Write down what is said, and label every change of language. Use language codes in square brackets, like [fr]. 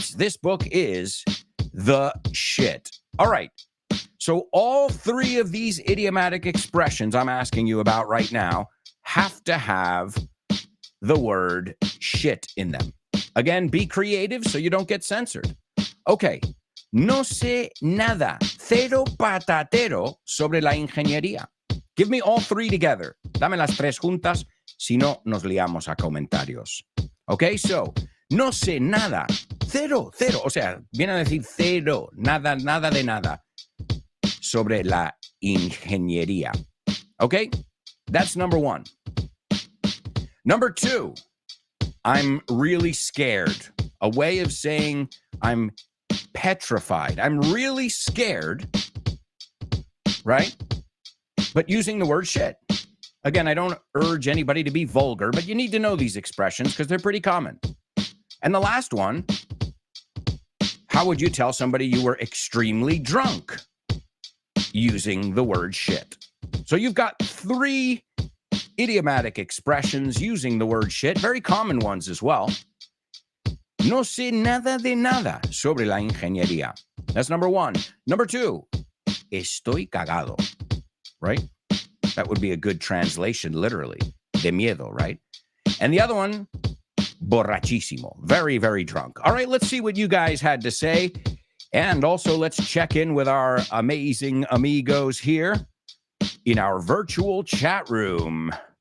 [en] This book is the shit. All right. So all 3 of these idiomatic expressions I'm asking you about right now have to have the word shit in them. Again, be creative so you don't get censored. Okay. [es] No sé nada, cero patatero sobre la ingeniería. [en] Give me all 3 together. [es] Dame las 3 juntas, si no nos liamos a comentarios. Okay, so, no sé nada, cero, o sea, viene a decir cero, nada de nada, sobre la ingeniería. [en] Okay, that's number 1. Number 2, I'm really scared. A way of saying I'm petrified. I'm really scared, right? But using the word shit. Again, I don't urge anybody to be vulgar, but you need to know these expressions because they're pretty common. And the last one, how would you tell somebody you were extremely drunk? Using the word shit. So you've got 3 idiomatic expressions using the word shit, very common ones as well. [es] No sé nada de nada sobre la ingeniería. [en] That's number 1. Number 2, [es] estoy cagado. [en] Right? That would be a good translation, literally. [es] De miedo, [en] right? And the other one, borrachísimo. Very, very drunk. All right, let's see what you guys had to say. And also, let's check in with our amazing amigos here in our virtual chat room.